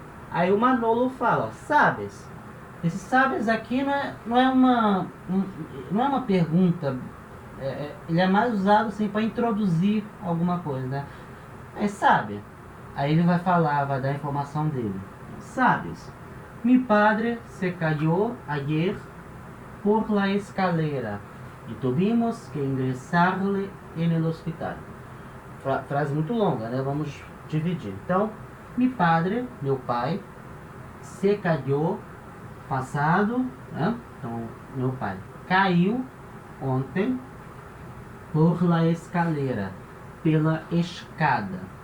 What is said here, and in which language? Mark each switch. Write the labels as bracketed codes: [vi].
[pt] Aí o Manolo fala, sabes? Esse sabes aqui não é uma pergunta. Ele é mais usado assim, para introduzir alguma coisa, né? Aí sabe? Aí ele vai falar, vai dar a informação dele. Sabes? [es] Mi padre se cayó ayer por la escalera e tuvimos que ingresarle en el hospital. [pt] Frase muito longa, né? Vamos dividir. Então, mi padre, meu pai, se cayó, passado, né? Então, meu pai caiu ontem por la escalera, pela escada.